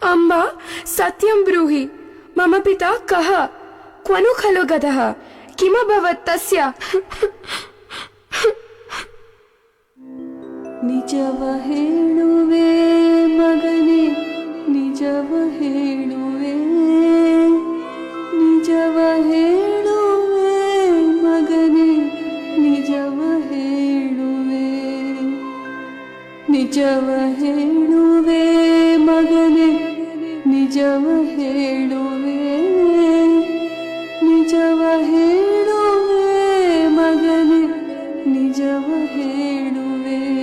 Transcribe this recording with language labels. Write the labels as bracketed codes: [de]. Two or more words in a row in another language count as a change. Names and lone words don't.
[sa] अम्बा सत्यं ब्रूहि, मम पिता कः? क्वनु खलु गतः? किमभवत् तस्य? [kn] ನಿಜವ ಹೇಳುವೆ ಮಗನೇ, ನಿಜವ ಹೇಳುವೆ, ನಿಜವ ಹೇಳುವೆ ಮಗನೇ, ನಿಜವ ಹೇಳುವೆ, ನಿಜವ ಹೇಳುವೆ ಮಗನೇ, ನಿಜವ ಹೇಳುವೆ, ನಿಜವ ಹೇಳುವೆ ಮಗನೇ, ನಿಜವ ಹೇಳುವೆ.